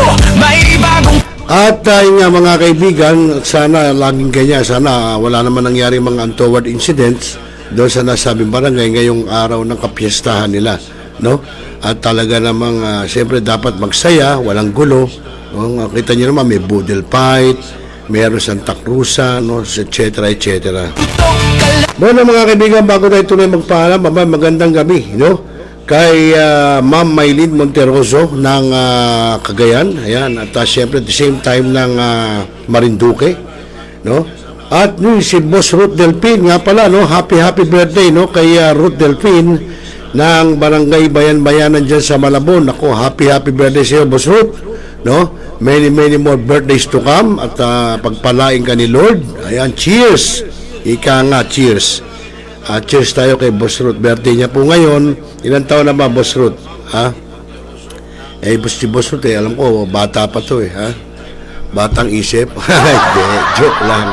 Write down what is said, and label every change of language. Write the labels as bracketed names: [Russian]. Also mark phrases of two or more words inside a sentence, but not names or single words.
[Filipino] At yun nga mga kaibigan, sana laging ganyan, sana wala naman nangyari mga [English] untoward incidents [Filipino] doon sa nasabing barangay ngayong araw ng kapiestahan nila, no? At talaga namang siyempre dapat magsaya, walang gulo. No? Kita niyo naman may boodle fight, meron Santa Cruz, no, etc. Bueno mga kaibigan, bago tayo tuloy magpaalam, magandang gabi, no? Kay Ma'am Maylin Monteroso ng Cagayan, ayan, at siyempre [English] at the same time [Filipino] ng Marinduque, no? At si Boss Ruth Delpin nga pala, no? [English] Happy birthday, [Filipino] no, kay Ruth Delpin ng Barangay Bayan-Bayanan dyan sa Malabon. Ako, [English] happy birthday [Filipino] sa iyo, Boss Ruth, no? [English] Many more birthdays to come [Filipino] at pagpalain ka ni Lord. Ayan, cheers. Ika nga, cheers. Cheers tayo kay Boss Ruth. Birthday niya po ngayon. Ilang taon na ba, Boss Ruth? Ha? Si Boss Ruth, alam ko, bata pa to, ha? Batang isip. Hindi, joke lang.